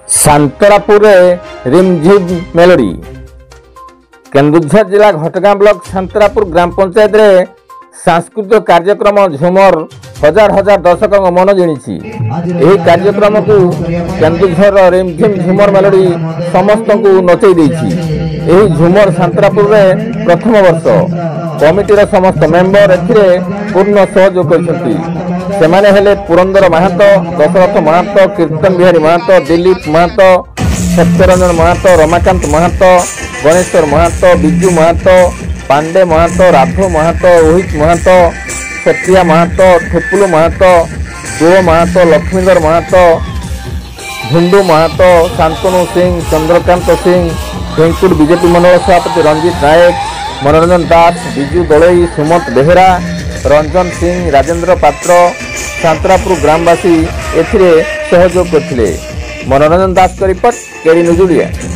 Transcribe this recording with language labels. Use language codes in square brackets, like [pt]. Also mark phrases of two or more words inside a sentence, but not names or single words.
[or] ଶାନ୍ତରାପୁର ରିମଝିମ ମେଲୋଡି କେନ୍ଦୁଝର ଜିଲ୍ଲା ଘଟଗାଁ ବ୍ଲକ ଶାନ୍ତରାପୁର ଗ୍ରାମ ପଞ୍ଚାୟତ ରେ ସାଂସ୍କୃତିକ କାର୍ଯ୍ୟକ୍ରମ ଝୁମର ହଜାର ହଜାର ଦର୍ଶକ ମନ ଜିଣି। ଏହି କାର୍ଯ୍ୟକ୍ରମ କୁ କେନ୍ଦୁଝର ରିମଝିମ ଝୁମର ମେଲୋଡି ସମସ୍ତ କୁ ନଚାଇ ଦେଇଛି। ଏହି ଝୁମର ଶାନ୍ତରାପୁର ରେ ପ୍ରଥମ ବର୍ଷ କମିଟିର ସମସ୍ତ ମେମ୍ବର ଏଥିରେ ପୂର୍ଣ୍ଣ ସହଯୋଗ କରୁଛନ୍ତି। ସେମାନେ ହେଲେ पुरंदर महातो, दशरथ महातो, कीर्तन बिहारी महातो, दिलीप महातो, सत्यरंजन महातो, रमाकांत महातो, गणेश्वर महातो, बिजू महातो, पांडे महातो, राघव महातो, रोहित महातो, सत्रिया महातो, ठुपुलु महातो, गुह महातो, लक्ष्मीधर महातो, झुंडू महातो, शांतनु सिंह, चंद्रकांत सिंह, भेंकुट बीजेपी ମଣ୍ଡଳ ସଭାପତି रंजित नायक, मनोरंजन दास, बिजू दलई, सुमंत बेहेरा, रंजन सिंह, राजेंद्र पात्र, शांतरापुर ଗ୍ରାମବାସୀ ଏଥିରେ ସହଯୋଗ କରିଥିଲେ। ମନୋରଞ୍ଜନ ଦାସଙ୍କ ରିପୋର୍ଟ, କେଡି ନ୍ୟୁଜ ଓଡ଼ିଆ।